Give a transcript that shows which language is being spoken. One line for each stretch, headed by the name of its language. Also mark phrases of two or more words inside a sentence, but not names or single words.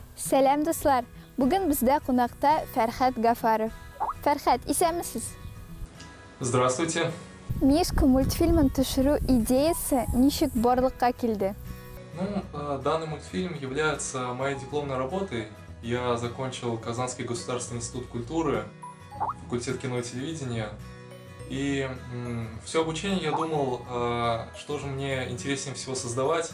Tatar: Сәлем, дуслар! Бүген бездә кунакта Фәрхәт Гафаров. Фәрхәт, исәнмесез?
Russian: Здравствуйте.
Tatar: Мишка мультфильмын төшерү идеясы ничек барлыкка килде?
Russian: Данный мультфильм является моей дипломной работой. Я закончил Казанский государственный институт культуры, факультет кино и телевидения. И все обучение я думал, что же мне интереснее всего создавать.